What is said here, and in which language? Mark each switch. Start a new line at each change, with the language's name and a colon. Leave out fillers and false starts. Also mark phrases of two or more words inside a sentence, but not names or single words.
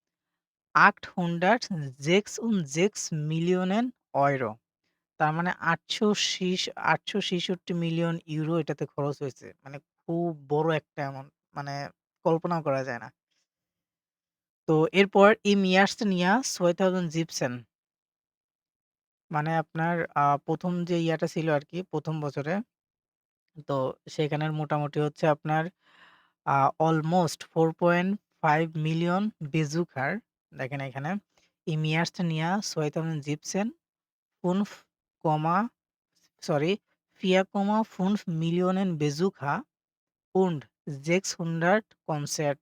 Bangla: 806 মিলিয়নের ইউরো। তার মানে ৮৬৬ মিলিয়ন ইউরো এটাতে খরচ হয়েছে। মানে খুব বড় একটা অ্যামাউন্ট। মানে কল্পনাও করা যায় না। তো এরপর
German: im ersten Jahr 2017
Bangla: মানে আপনার ১ম যে ইয়াটা ছিল আরকি ১ম বছরে, তো সেখানের মোটামুটি হচ্ছে আপনার আ অলমোস্ট 4.5 মিলিয়ন Besucher দেখেন এখানে
German: im ersten Jahr 2017 5,
Bangla: সরি
German: 4,5 Millionen Besucher und 600 Konzerte।